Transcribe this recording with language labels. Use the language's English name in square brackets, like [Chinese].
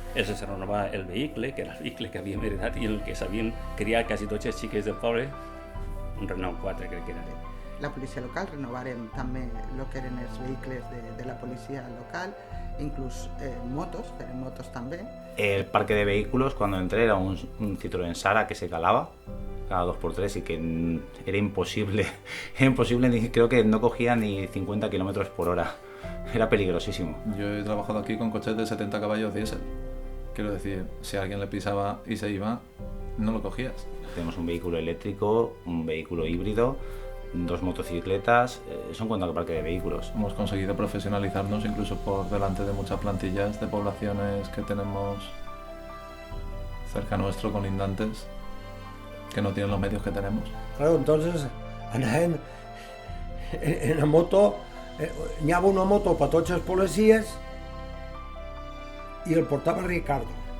[Catalan] Es renovava el vehicle, que era el vehicle que havíem heredat i el que s'havien criat quasi tots els xiquets del poble, un Renault 4 crec que era. la policia local, renovarem també el que eren els vehicles de la policia local, inclús motos, farem motos també. [Spanish] El parque de vehículos, cuando entré, era un Citroën Sara que se calaba cada 2x3 y que era imposible, creo que no cogía ni 50 km por hora, era peligrosísimo. Yo he trabajado aquí con coches de 70 caballos diésel, quiero decir, si alguien le pisaba y se iba, no lo cogías. Tenemos un vehículo eléctrico, un vehículo híbrido, 2 motocicletas, eso en cuanto al parque de vehículos. Hemos conseguido profesionalizarnos incluso por delante de muchas plantillas de poblaciones que tenemos cerca nuestro, colindantes, que no tienen los medios que tenemos. [Catalan] Claro, entonces anàvem en la moto, n'hi havia una moto per tots els policies i el portava Ricardo.